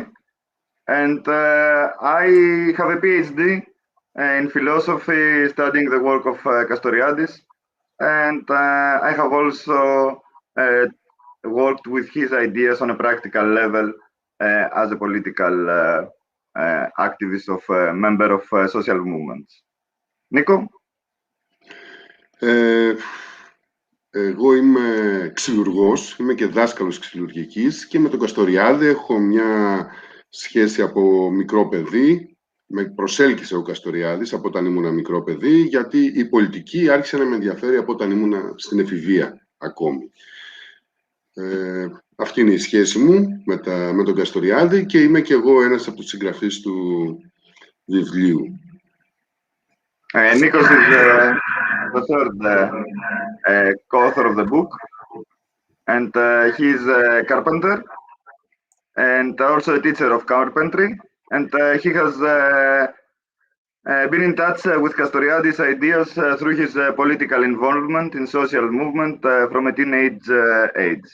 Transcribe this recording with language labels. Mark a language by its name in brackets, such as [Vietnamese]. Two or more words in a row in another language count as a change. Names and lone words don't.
[English] And I have a PhD in philosophy, studying the work of Castoriadis. And I have also worked with his ideas on a practical level as a political activist of member of social movements. Nikos? [Greek] Εγώ είμαι ξυλουργός, είμαι και δάσκαλος ξυλουργικής και με τον Καστοριάδη έχω μια σχέση από μικρό παιδί. Με προσέλκυσε ο Καστοριάδης από όταν ήμουν μικρό παιδί, γιατί η πολιτική άρχισε να με ενδιαφέρει από όταν ήμουν στην εφηβεία ακόμη. Αυτή είναι η σχέση μου με τον Καστοριάδη και είμαι και εγώ ένας από τους συγγραφείς του βιβλίου. [English] Nikos is the third co-author of the book, and he's a carpenter and also a teacher of carpentry, and he has been in touch with Castoriadis' ideas through his political involvement in social movement from a teenage age.